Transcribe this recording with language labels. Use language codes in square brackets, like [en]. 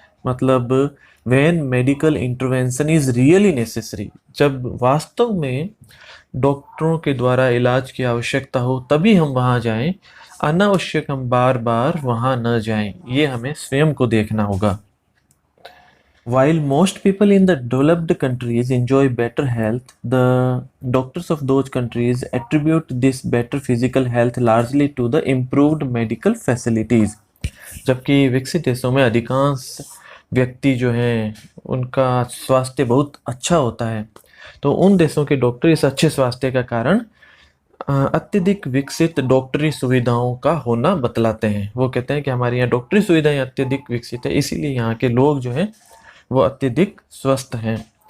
[hi] मतलब [en] when medical intervention is really necessary, [hi] जब वास्तव में डॉक्टरों के द्वारा इलाज की आवश्यकता हो तभी हम वहाँ जाएं, अनावश्यक हम बार बार वहाँ न जाएं। ये हमें स्वयं को देखना होगा। [en] While most people in the developed countries enjoy better health, the doctors of those countries attribute this better physical health largely to the improved medical facilities. [hi] जबकि विकसित देशों में अधिकांश व्यक्ति जो हैं उनका स्वास्थ्य बहुत अच्छा होता है, तो उन देशों के डॉक्टर इस अच्छे स्वास्थ्य का कारण अत्यधिक विकसित डॉक्टरी सुविधाओं का होना बतलाते हैं। वो कहते हैं कि हमारे यहाँ डॉक्टरी सुविधाएं अत्यधिक विकसित है, इसीलिए यहाँ के लोग जो हैं वो अत्यधिक स्वस्थ हैं।